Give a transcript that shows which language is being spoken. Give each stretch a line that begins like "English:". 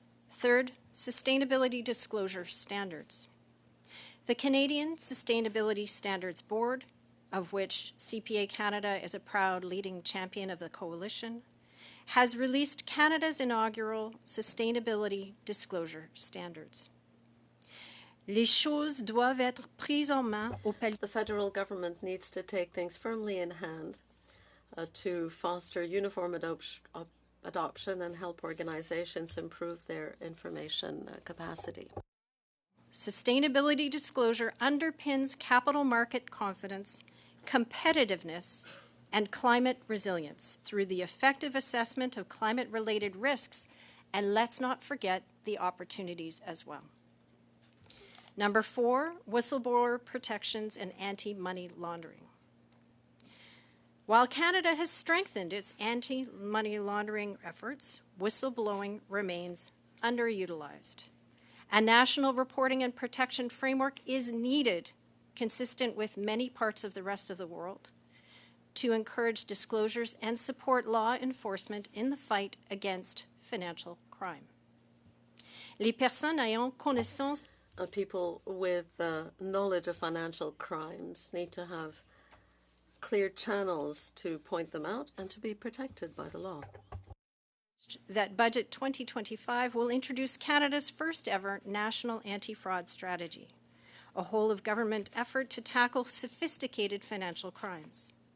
English: Third, sustainability disclosure standards. The Canadian Sustainability Standards Board, of which CPA Canada is a proud leading champion of the coalition, has released Canada's inaugural sustainability disclosure standards.
French: Les choses doivent être prises en main au palier.
English: The federal government needs to take things firmly in hand to foster uniform adoption and help organizations improve their information capacity. Sustainability disclosure underpins capital market confidence, competitiveness, and climate resilience through the effective assessment of climate-related risks, and let's not forget the opportunities as well. Number 4, whistleblower protections and anti-money laundering. While Canada has strengthened its anti-money laundering efforts, whistleblowing remains underutilized. A national reporting and protection framework is needed, consistent with many parts of the rest of the world, to encourage disclosures and support law enforcement in the fight against financial crime.
French: Les personnes ayant connaissance
English: People with knowledge of financial crimes need to have clear channels to point them out and to be protected by the law. That Budget 2025 will introduce Canada's first ever national anti-fraud strategy, a whole-of-government effort to tackle sophisticated financial crimes.